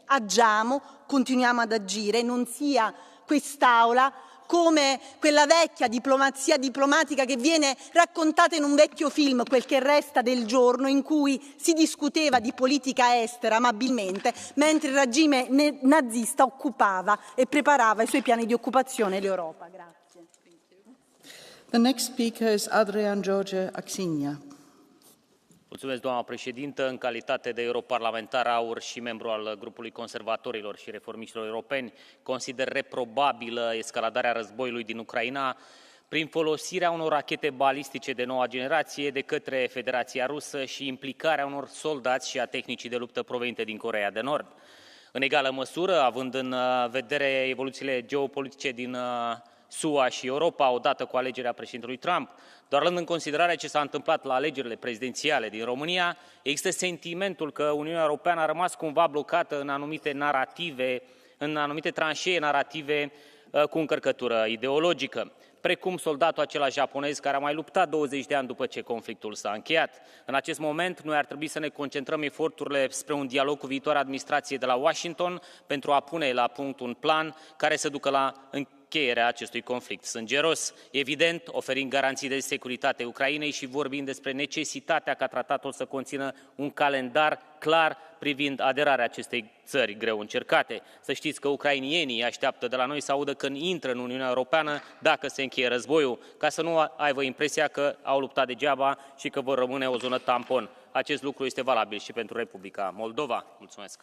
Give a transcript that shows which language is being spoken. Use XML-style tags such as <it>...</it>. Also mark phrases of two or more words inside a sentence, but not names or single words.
<it>Agiamo, continuiamo ad agire, non sia quest'Aula come quella vecchia diplomazia diplomatica che viene raccontata in un vecchio film, Quel che resta del giorno, in cui si discuteva di politica estera amabilmente, mentre il regime nazista occupava e preparava i suoi piani di occupazione l'Europa. Grazie.</it> <en>The next speaker is Adrian George Axinia.</en> <ro>Mulțumesc, doamna președintă. În calitate de europarlamentar aur și membru al grupului conservatorilor și reformiștilor europeni, consider reprobabilă escaladarea războiului din Ucraina prin folosirea unor rachete balistice de noua generație de către Federația Rusă și implicarea unor soldați și a tehnicii de luptă provenite din Coreea de Nord. În egală măsură, având în vedere evoluțiile geopolitice din SUA și Europa odată cu alegerea președintelui Trump. Doar luând în considerare ce s-a întâmplat la alegerile prezidențiale din România, există sentimentul că Uniunea Europeană a rămas cumva blocată în anumite narrative, în anumite tranșee narrative cu încărcătură ideologică, precum soldatul acela japonez care a mai luptat 20 de ani după ce conflictul s-a încheiat. În acest moment, noi ar trebui să ne concentrăm eforturile spre un dialog cu viitoarea administrație de la Washington pentru a pune la punct un plan care să ducă la încheierea acestui conflict sângeros, evident oferind garanții de securitate Ucrainei și vorbind despre necesitatea ca tratatul să conțină un calendar clar privind aderarea acestei țări greu încercate. Să știți că ucrainienii așteaptă de la noi să audă când intră în Uniunea Europeană dacă se încheie războiul, ca să nu aibă impresia că au luptat degeaba și că vor rămâne o zonă tampon. Acest lucru este valabil și pentru Republica Moldova. Mulțumesc.</ro>